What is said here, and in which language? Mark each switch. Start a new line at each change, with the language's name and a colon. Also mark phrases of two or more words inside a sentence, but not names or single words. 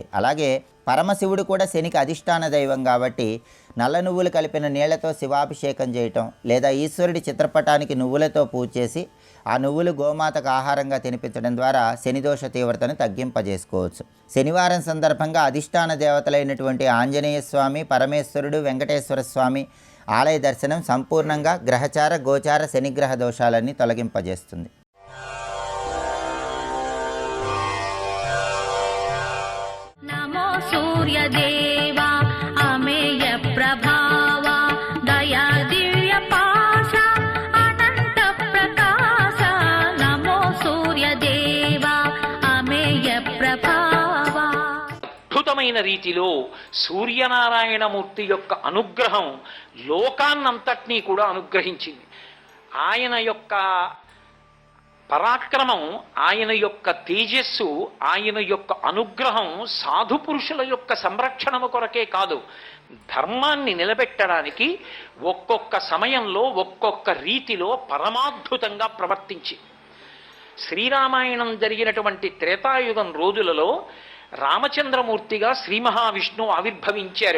Telugu: అలాగే పరమశివుడు కూడా శనికి అధిష్టాన దైవం కాబట్టి నల్ల నువ్వులు కలిపిన నీళ్లతో శివాభిషేకం చేయటం, లేదా ఈశ్వరుడి చిత్రపటానికి నువ్వులతో పూజ చేసి ఆ నువ్వులు గోమాతకు ఆహారంగా తినిపించడం ద్వారా శనిదోష తీవ్రతను తగ్గింపజేసుకోవచ్చు. శనివారం సందర్భంగా అధిష్టాన దేవతలైనటువంటి ఆంజనేయ స్వామి, పరమేశ్వరుడు, వెంకటేశ్వర స్వామి ఆలయ దర్శనం సంపూర్ణంగా గ్రహచార గోచార శనిగ్రహ దోషాలన్నీ తొలగింపజేస్తుంది.
Marathi: सूर्यदेवा अमेय प्रभावा दया दिव्य पाशा अनंत प्रकाश नमो सूर्यदेवा अमेय प्रभावा.
Telugu: అద్భుతమైన రీతిలో సూర్యనారాయణమూర్తి యొక్క అనుగ్రహం లోకాన్నంతటినీ కూడా అనుగ్రహించింది. ఆయన యొక్క పరాక్రమం, ఆయన యొక్క తేజస్సు, ఆయన యొక్క అనుగ్రహం సాధు పురుషుల యొక్క సంరక్షణము కొరకే కాదు, ధర్మాన్ని నిలబెట్టడానికి ఒక్కొక్క సమయంలో ఒక్కొక్క రీతిలో పరమాద్భుతంగా ప్రవర్తించి శ్రీరామాయణం జరిగినటువంటి త్రేతాయుగం రోజులలో రామచంద్రమూర్తిగా శ్రీ మహావిష్ణువు ఆవిర్భవించారు.